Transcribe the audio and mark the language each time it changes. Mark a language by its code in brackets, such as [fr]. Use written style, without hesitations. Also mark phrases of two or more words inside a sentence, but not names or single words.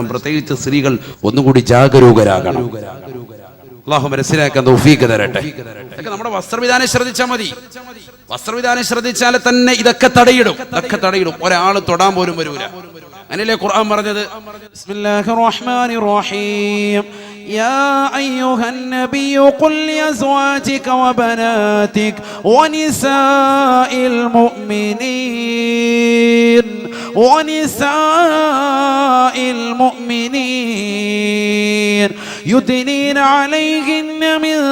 [ml] പ്രത്യേകിച്ച് സ്ത്രീകൾ ഒന്നുകൂടി ജാഗരൂകരാകണം. അല്ലാഹു മനസ്സിലാക്കാൻ തൗഫീഖ് തരട്ടെ. ഇതൊക്കെ നമ്മുടെ വസ്ത്രവിധാനം ശ്രദ്ധിച്ചാൽ മതി. വസ്ത്രവിധാനം ശ്രദ്ധിച്ചാൽ തന്നെ ഇതൊക്കെ തടയിടും. ഒരാൾ തൊടാൻ പോലും വരൂല. അങ്ങനെയല്ലേ ഖുർആൻ പറഞ്ഞത്? [ar] بسم الله الرحمن الرحيم. يا أيها النبي قل لأزواجك وبناتك ونساء المؤمنين يدنين عليهن من